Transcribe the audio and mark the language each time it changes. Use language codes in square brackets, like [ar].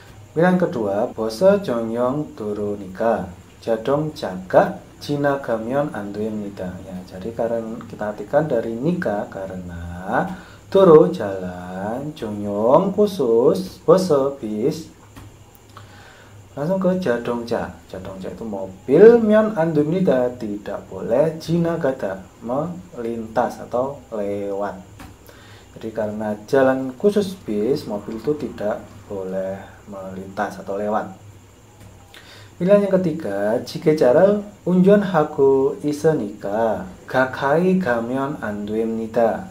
[id] Pilihan kedua, [ko] 버스 전용 도로니까 자동차가 지나가면 안 됩니다. [id] Ya, jadi karena kita artikan dari nika karena doro jalan, jongyong khusus, bus bis, Langsung ke 자동차. 자동차 itu mobil. [ko] 면 안 됩니다. [id] Tidak boleh. 지나가다 melintas atau lewat. Jadi karena jalan khusus bis, mobil itu tidak boleh melintas atau lewat. Pilihan yang ketiga, [ko] 지게차를 운전하고 있으니까 가까이 가면 안 됩니다.